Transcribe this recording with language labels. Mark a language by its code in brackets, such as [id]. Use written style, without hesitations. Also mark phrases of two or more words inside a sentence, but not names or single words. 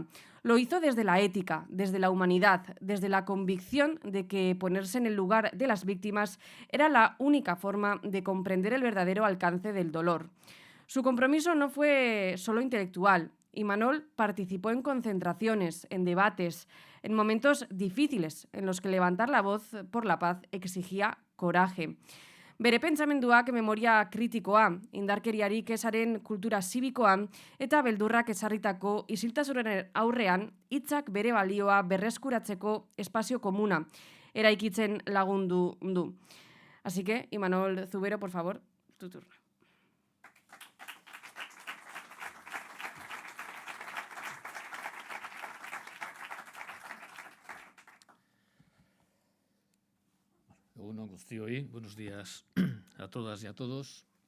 [es] Lo hizo desde la ética, desde la humanidad, desde la convicción de que ponerse en el lugar de las víctimas era la única forma de comprender el verdadero alcance del dolor. Su compromiso no fue solo intelectual. Imanol participó en concentraciones, en debates, en momentos difíciles en los que levantar la voz por la paz exigía coraje. [eu] Bere pentsamenduak memoria kritikoa, indarkeriarik ezaren kultura zibikoa eta beldurrak ezarritako isiltasunaren aurrean hitzak bere balioa berreskuratzeko espazio komuna eraikitzen lagundu du. [es] Así que, Imanol Zubero, por favor, tu turno. Buenos días a todas y a todos.